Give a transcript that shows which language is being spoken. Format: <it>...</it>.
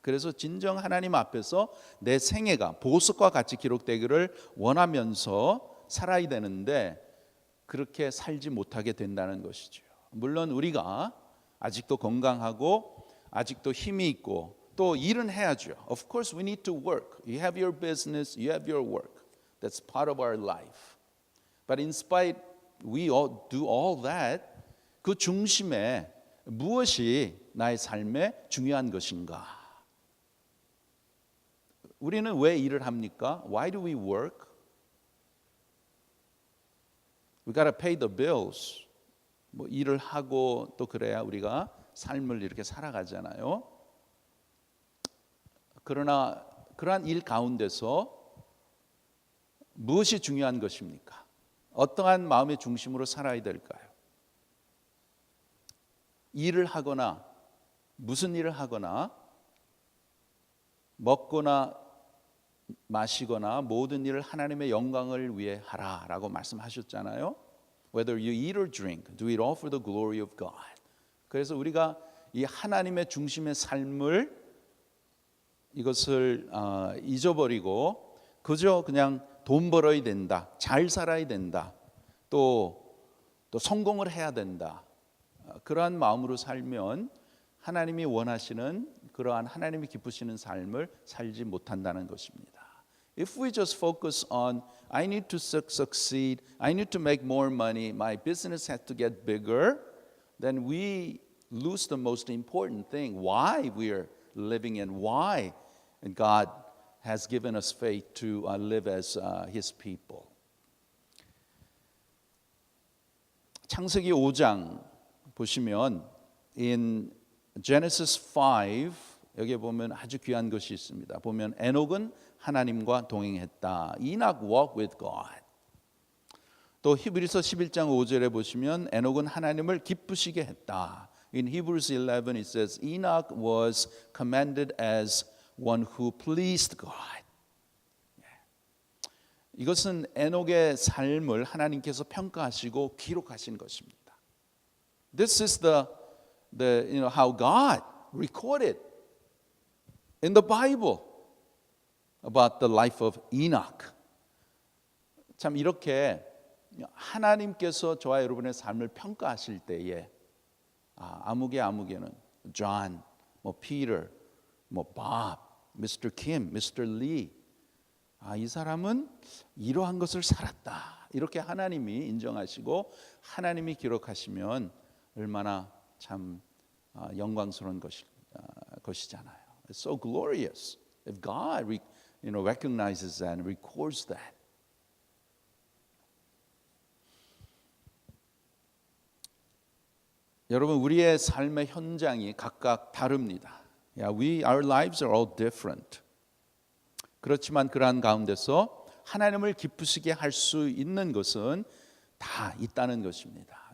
<ko>그래서 진정 하나님 앞에서 내 생애가 보석과 같이 기록되기를 원하면서 살아야 되는데 그렇게 살지 못하게 된다는 것이죠. 물론 우리가 아직도 건강하고 아직도 힘이 있고 또 일은 해야죠.</ko> <en>Of course we need to work. You have your business, you have your work. That's part of our life. But in spite we all do all that,</en> <ko>그 중심에 무엇이 나의 삶에 중요한 것인가? 우리는 왜 일을 합니까?</ko> <en>Why do we work? We gotta pay the bills.</en> <ko>뭐 일을 하고 또 그래야 우리가 삶을 이렇게 살아가잖아요. 그러나 그러한 일 가운데서 무엇이 중요한 것입니까? 어떠한 마음의 중심으로 살아야 될까요? 일을 하거나 무슨 일을 하거나 먹거나 마시거나 모든 일을 하나님의 영광을 위해 하라라고 말씀하셨잖아요.</ko> <en>Whether you eat or drink, do it all for the glory of God.</en> <ko>그래서 우리가 이 하나님의 중심의 삶을 이것을 잊어버리고 그저 그냥 돈 벌어야 된다, 잘 살아야 된다, 또 성공을 해야 된다. 그러한 마음으로 살면 하나님이 원하시는 그러한 하나님이 기쁘시는 삶을 살지 못한다는 것입니다.</ko> <en>If we just focus on I need to succeed, I need to make more money, my business has to get bigger, then we lose the most important thing, why we are living and why God has given us faith to live as His people.</en> <ko>창세기 5장 보시면</ko> <en>in Genesis 5</en> <ko>여기에 보면 아주 귀한 것이 있습니다. 보면 에녹은 하나님과 동행했다.</ko> <en>Enoch walked with God.</en> <ko>또 히브리서 11장 5절에 보시면 에녹은 하나님을 기쁘시게 했다.</ko> <en>In Hebrews 11 it says Enoch was commended as one who pleased God.</en> <ko>이것은 에녹의 삶을 하나님께서 평가하시고 기록하신 것입니다.</ko> <en>This is the how God recorded in the Bible about the life of Enoch.</en> <ko>참 이렇게 하나님께서 저와 여러분의 삶을 평가하실 때에 아무개는 John, 뭐 Peter, 뭐 Bob, Mr.</ko> <en>Kim, Mr. Lee.</en> <ko>이 사람은 이러한 것을 살았다. 이렇게 하나님이 인정하시고 하나님이 기록하시면 얼마나 참 영광스러운 것이잖아요.</ko> <en>It's so glorious if God recognizes that and records that.</en> <ko>여러분 우리의 삶의 현장이 각각 다릅니다.</ko> <en>Our lives are all different.</en> <ko>그렇지만 그러한 가운데서 하나님을 기쁘시게 할 수 있는 것은 다 있다는 것입니다.</ko>